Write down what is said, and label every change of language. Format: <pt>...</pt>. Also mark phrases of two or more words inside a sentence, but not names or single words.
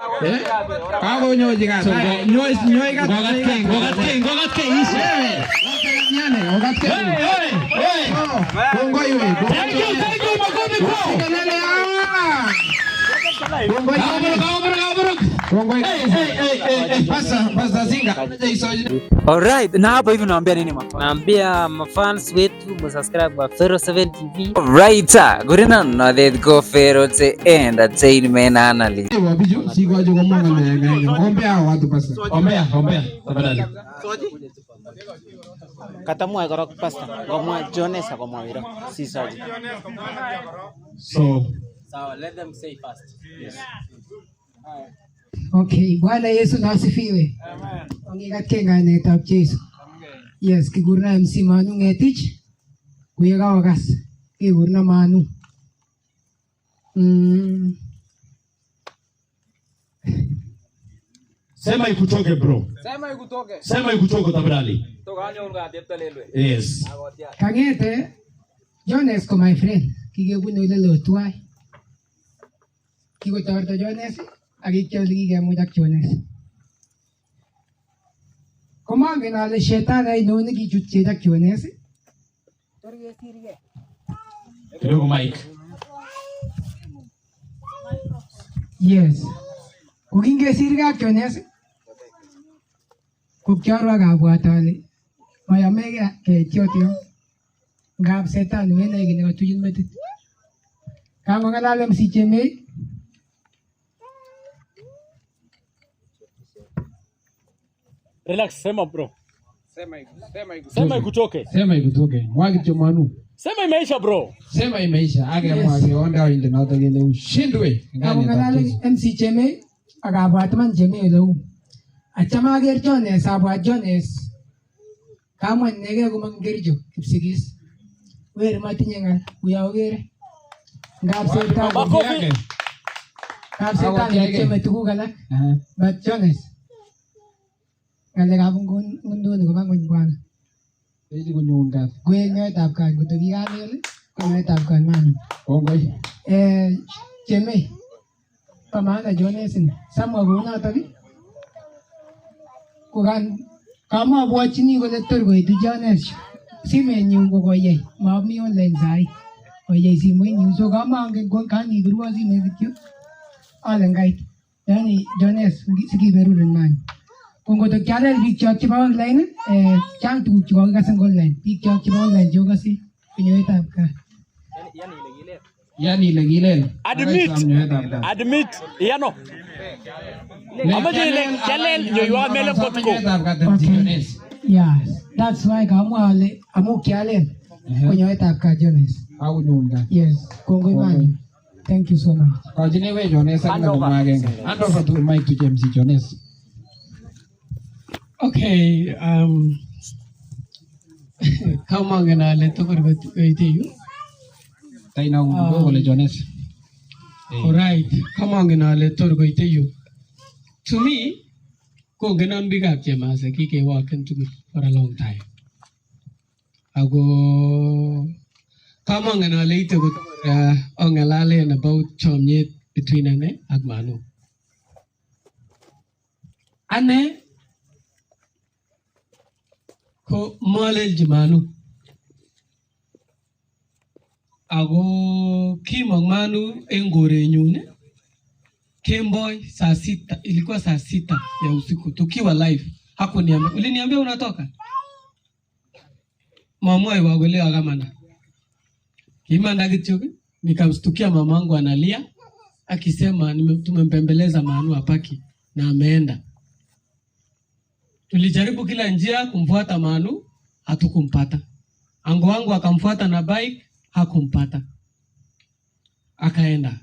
<kln>Kago nyoji ka. Nyoi ka. Gogat ke isi. Gogat ke. Kongoi we.</kln> <en>Thank you</en> <sw>makofi kwao. Alright, na hapo hivi naambia nini mafans? Naambia mafans wetu msubscribe kwa Fero 7 TV. Alright, gorina na the go Fero Entertainment Analyst.</sw> <kln>Wabiju sigo ajo kama ngale.</kln> <sw>Ombea watu pasta. Ombea tafadhali.</sw> <kln>Katamwa korok pasta. Komwa Jonesa komwa wira. Si Soji.</kln> <en>So let them say first. Yes.</en> <sw>Okay, Bwana Yesu na asifiwe. Amen.</sw> <kln>Ongegatke ngainetab Yesu. Yes, kigurna MC Manu Ngetich. Kuyega wagas. Kigurna Manu.</kln> <sw>Sema ikutoke bro. Sema ikutoke tafadhali. Yes.</sw> <kln>Kangete Jones ko</kln> <en>my friend.</en> <kln>Kigebunu ile lotwai. Kigotorto Jones akikyoli kikemut ak Jones. Komangen ale shetani aino nekichutchech ak Jones. Torkesirgei. Kidogo Mike. Yes. Kokingesirgei ak Jones. Kokiarwa kabwat ale mayamege ketiotyo. Ngap setan menai kit nekatuyin metit. Kang'alale msichemei.</kln> <sw>Relax, sema bro. Sema ikutoke. Sema ikutoke. Mwagi Manu. Sema imeisha bro. Sema imeisha.</sw> <kln>Age mwagi onda ile na utagele ushindwe. Kang'alale msichemei akabwat man chemei leu. Achama ager Jones abwat Jones. Kamwa nege kumangerjo kipsigis. Weri matinye ngal uyaogere. Ngap setan. Ngap setan cheme tuguk alak. But Jones ngalekab ngunduni koba ngweny bwana. Eji kunyun kat. Kwe ngetab kan koto kikalel ko ngetab kan man. Kongoi. Cheme. Pamana Jones ni. Samwa kunotok. Kokan kama bwachini kole tor koitu Jones. Simenyu ko koyai. Mami online sai. Koyai simenyu. So kama angen kan ibirwa simet kityo. Ale ngait. Yani Jones sikiberuren man. Kongoto kyalel biik chok chebo online chang tuguk chekokikasen online. Biik chok chebo online chekokose konyoetab kaa. Yani ile kilel. Admit. Yano. Amaje ile kyalel nyoywa mele kotko.</kln> <en>Yes, that's why</en> <kln>kamwa ale amu kyalel konyoetab kaa Jones. Au nyunda. Yes, kongoi man.</kln> <en>Thank you so much.</en> <kln>Kajine we Jones ak na magenge.</kln> <en>Hand over to Mike to James Jones.</en> <kln>Okay, kama ngenale tokor koiteyu. Taina ugo kole Jones. Alright, kama ngenale tor koiteyu.</kln> <en>To me,</en> <kln>kongenon biikab Chemase kikewaken tugul</kln> <en>for a long time.</en> <kln>Ako kama ngenale ite ko ongelalen about chomyet between ane ak Manu. Ane ko molelji Manu. Ako kimong Manu en korenyun kemboi</kln> <sw>saa sita, ilikuwa saa sita ya usiku tukiwa live. Hakuniambia, uliniambia unatoka?</sw> <kln>Mama iwagole akamana. Kimanda kityo</kln> <sw>nikamstukia mamangu analia akisema tumempembeleza Manu apaki na ameenda. Tulijaribu kila njia kumfuata Manu, hatukumpata. Ango wangu akamfuata na bike, hakumpata. Akaenda.</sw>